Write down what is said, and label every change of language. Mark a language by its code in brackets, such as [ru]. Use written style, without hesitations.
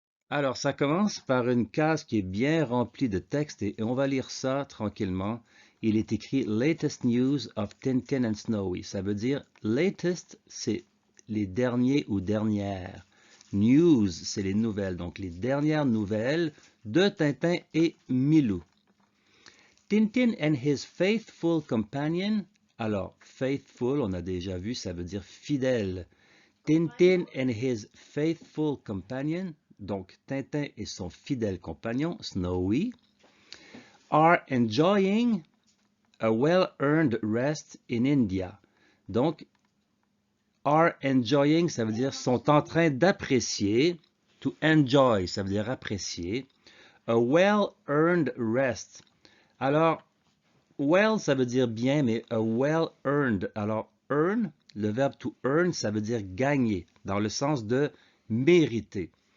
[fr] Alors, ça commence par une case qui est bien remplie de texte et on va lire ça tranquillement. Il est écrit [en] Latest News of Tintin and Snowy. [fr] Ça veut dire latest, c'est les derniers ou dernières. News, c'est les nouvelles, donc les dernières nouvelles de Tintin et Milou. [en] Tintin and his faithful companion. [fr] Alors, faithful, on a déjà vu, ça veut dire fidèle. [en] Tintin [fr] compagnon. [en] and his faithful companion, [fr] donc Tintin et son fidèle compagnon, [en] Snowy, are enjoying a well-earned rest in India. [fr] Donc, [en] are enjoying, [fr] ça veut dire sont en train d'apprécier. [en] To enjoy, [fr] ça veut dire apprécier. [en] A well-earned rest. [fr] Alors, well, ça veut dire bien, mais a well-earned. Alors, earn, le verbe to earn, ça veut dire gagner, dans le sens de mériter.